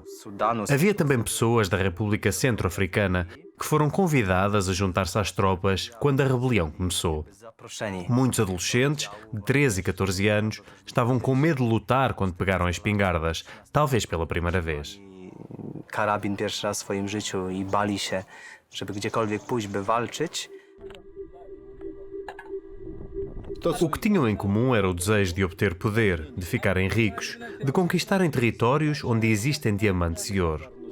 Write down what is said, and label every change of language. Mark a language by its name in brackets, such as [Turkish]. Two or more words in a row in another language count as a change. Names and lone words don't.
[Portuguese] Havia também pessoas da República Centro-Africana que foram convidadas a juntar-se às tropas quando a rebelião começou. Muitos adolescentes, de 13 e 14 anos, estavam com medo de lutar quando pegaram as espingardas, talvez pela primeira vez. [Polish] Karabin pierwszy raz w swoim życiu i bali się, żeby gdziekolwiek pójść, by walczyć. [Portuguese] O que tinham em comum era o desejo de obter poder, de ficarem ricos, de conquistarem territórios onde existem diamantes e ouro.